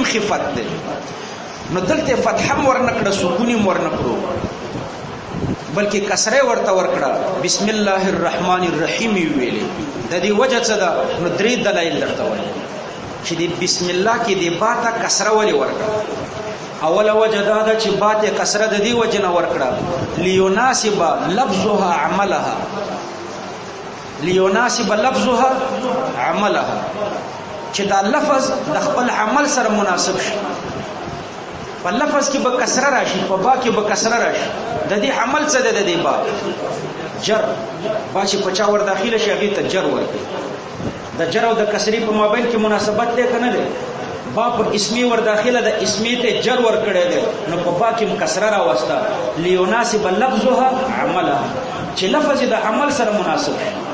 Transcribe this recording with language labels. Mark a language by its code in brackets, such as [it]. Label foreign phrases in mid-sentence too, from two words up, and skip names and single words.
[ps] خفت ده نو دلته فتحه ورنکړه سکون ورنکړو بلکې کسره ورته ورکړه [ar] بسم الله الرحمن الرحیم [ps] ویلې د دې وجه څه ده نو درې دلایل درته وایم چې د بسم الله کې د با ته کسره ولې ورکړه اوله وجه دا ده چې با ته کسره د دې وجه نه ورکړه [ar] ليناسب لفظها عملها، ليناسب لفظها عملها، [ps] چې دا لفظ د خپل عمل سره مناسب شي. په لفظ کې به کسره راشي، په با کې به کسره راشي. د دې عمل څه ده؟ د دې با جر، با چې په چا ور داخله شي هغه ته جر ورکړي. د جر او د کسرې په مابین کې مناسبت ده کنه ده؟ با په اسمی ور داخله د اسمی ته جر ور کړی ده، نو په با کې کسره راوسته [ar] ليناسب لفظها عملها، [ps] چې لفظ د عمل سره مناسب شي.